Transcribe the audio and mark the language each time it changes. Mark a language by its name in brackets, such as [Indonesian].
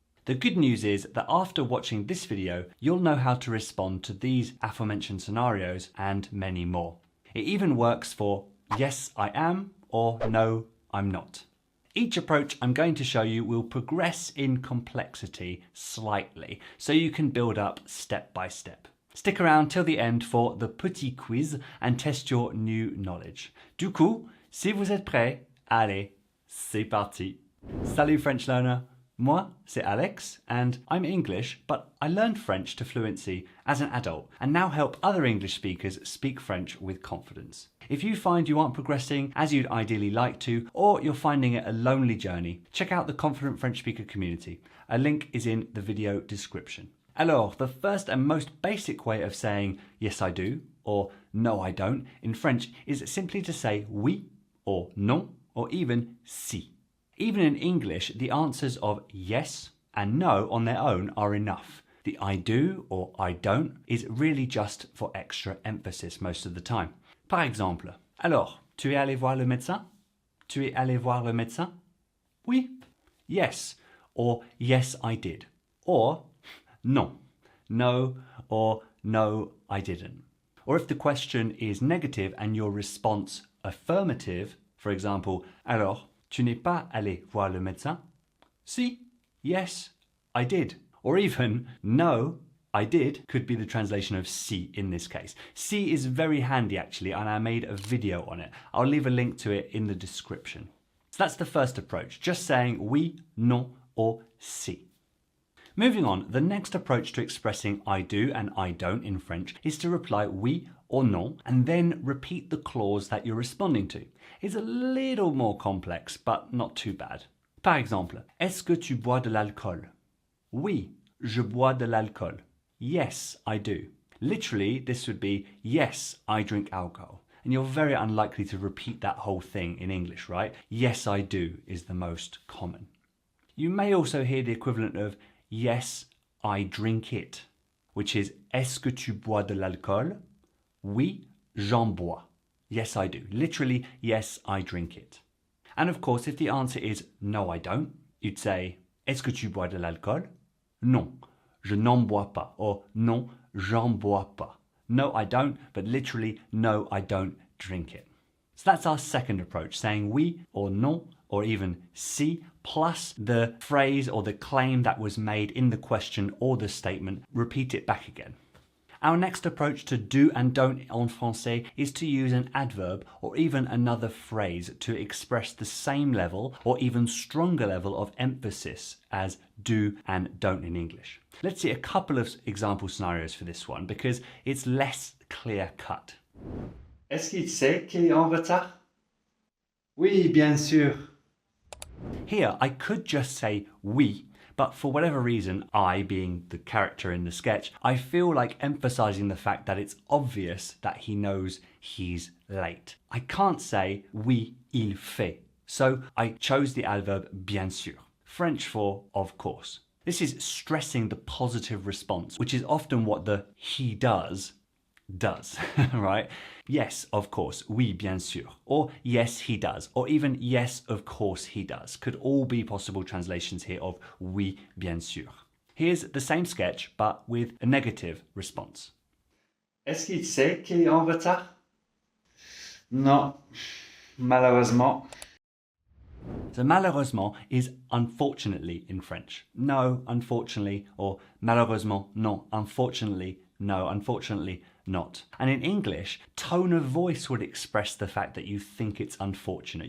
[English] The good news is that after watching this video, you'll know how to respond to these aforementioned scenarios and many more. It even works for yes, I am, or no, I'm not. Each approach I'm going to show you will progress in complexity slightly, so you can build up step by step. Stick around till the end for the petit quiz and test your new knowledge. [French] Du coup, si vous êtes prêts, allez, c'est parti. Salut [English] French learner, [French] moi c'est Alex [English] and I'm English, but I learned French to fluency as an adult and now help other English speakers speak French with confidence. If you find you aren't progressing as you'd ideally like to, or you're finding it a lonely journey, check out the Confident French Speaker community. A link is in the video description. [French] Alors, [English] the first and most basic way of saying yes I do or no I don't in French is simply to say oui or non or even si. Even in English, the answers of yes and no on their own are enough. The I do or I don't is really just for extra emphasis most of the time. [French] Par exemple, alors, tu es allé voir le médecin? Tu es allé voir le médecin? Oui. [English] Yes. Or yes, I did. Or [French] non. [English] No. Or no, I didn't. Or if the question is negative and your response affirmative, for example, [French] alors, tu n'es pas allé voir le médecin? Si. [English] Yes, I did. Or even no, I did could be the translation of si in this case. Si is very handy actually, and I made a video on it. I'll leave a link to it in the description. So that's the first approach, just saying oui, non, or si. Moving on, the next approach to expressing I do and I don't in French is to reply oui or non and then repeat the clause that you're responding to. It's a little more complex, but not too bad. [French] Par exemple, est-ce que tu bois de l'alcool? Oui, je bois de l'alcool. [English] Yes, I do. Literally, this would be, yes, I drink alcohol. And you're very unlikely to repeat that whole thing in English, right? Yes, I do is the most common. You may also hear the equivalent of, yes, I drink it, which is, [French] est-ce que tu bois de l'alcool? Oui, j'en bois. [English] Yes, I do. Literally, yes, I drink it. And of course, if the answer is, no, I don't, you'd say, [French] est-ce que tu bois de l'alcool? Non. Je n'en bois pas, or non, j'en bois pas. [English] No, I don't, but literally, no, I don't drink it. So that's our second approach, saying oui or non, or even si, plus the phrase or the claim that was made in the question or the statement, repeat it back again. Our next approach to do and don't [French] en français [English] is to use an adverb or even another phrase to express the same level or even stronger level of emphasis as do and don't in English. Let's see a couple of example scenarios for this one because it's less clear-cut. [French] Est-ce qu'il sait qu'il est en retard? Oui, bien sûr. [English] Here, I could just say oui, but for whatever reason, I, being the character in the sketch, I feel like emphasizing the fact that it's obvious that he knows he's late. I can't say [French] oui, il fait, [English] so I chose the adverb bien sûr, French for of course. This is stressing the positive response, which is often what the he does, right? Yes, of course, [French] oui, bien sûr, [English] or yes, he does, or even yes, of course, he does, could all be possible translations here of oui, bien sûr. Here's the same sketch, but with a negative response. [French] Est-ce qu'il sait qu'il est en retard? Non, malheureusement. [English] So malheureusement is unfortunately in French. No, unfortunately, or [French] malheureusement, non, [English] unfortunately, no, unfortunately, not. And in English, tone of voice would express the fact that you think it's unfortunate.